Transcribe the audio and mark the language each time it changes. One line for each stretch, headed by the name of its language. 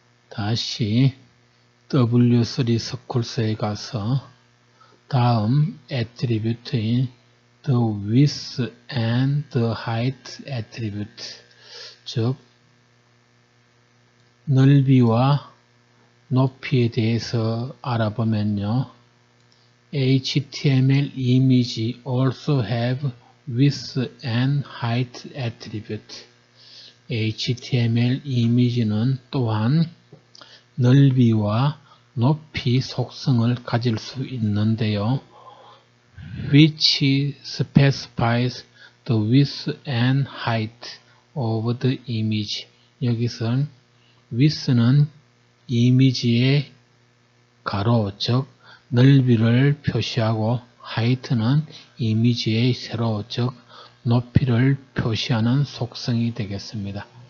Korean: 다시 W3 스쿨스에 가서 다음 애트리뷰트인
English: the width and the height attribute
Korean: 즉 넓이와 높이에 대해서 알아보면요.
English: HTML image also have width and height attribute.
Korean: HTML 이미지는 또한 넓이와 높이 속성을 가질 수 있는데요.
English: which specifies the width and height of the image.
Korean: 여기서 width는 이미지의 가로, 즉 넓이를 표시하고 height는 이미지의 세로, 즉 높이를 표시하는 속성이 되겠습니다.